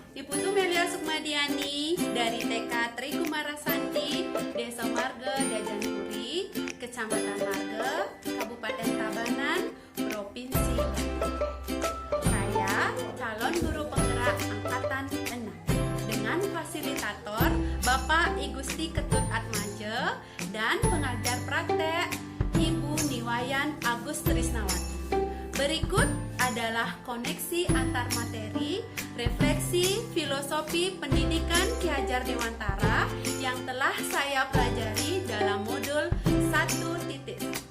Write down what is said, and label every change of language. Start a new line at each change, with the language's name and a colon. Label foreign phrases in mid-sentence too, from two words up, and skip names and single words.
Indonesian: Putu Melia Sukmadiani dari TK Tri Kumarasanti, Desa Marge, Dajanpuri, Kecamatan Marge, Kabupaten Tabanan, Provinsi Banten. Saya calon guru penggerak angkatan 6 dengan fasilitator Bapak I Gusti Ketut Atmaja dan pengajar praktek Ibu Niwayan Agus Trisnawati. Berikut adalah koneksi antar materi, refleksi, filosofi pendidikan Ki Hajar Dewantara yang telah saya pelajari dalam modul 1.1.